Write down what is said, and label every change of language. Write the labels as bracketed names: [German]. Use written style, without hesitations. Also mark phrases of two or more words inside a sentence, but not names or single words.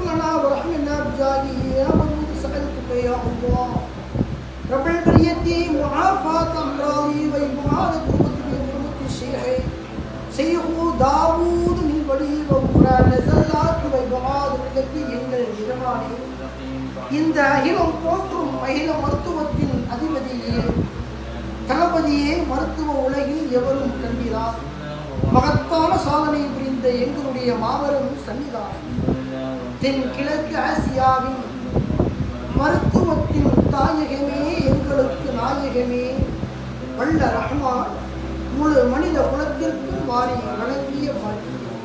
[Arabic] لنا وارحمنا بجاهه يا ودود سألتك يا الله رب البرية معافاة أمراضي وإبعاد كربتي بحرمة الشيخ سيد داود من ولي وغفران نزلات وإبعاد كربتي [Tamil] எங்கள் இரவானே இந்த அகிலம் போற்றும் அகில மருத்துவத்தின் அதிபதியே தளபதியே மருத்துவ உலகில் எவரும் கண்டிரார். மகத்தான சாதனை புரிந்த எங்களுடைய மாபெரும் சன்னிதானம் தென் கிழக்கு ஆசியாவின் மருத்துவத்தின் தாயகமே எங்களுக்கு நாயகமே வல்ல ரஹ்மான் முழு மனித குலத்திற்கும் வாரி வழங்கிய பாக்கியம்.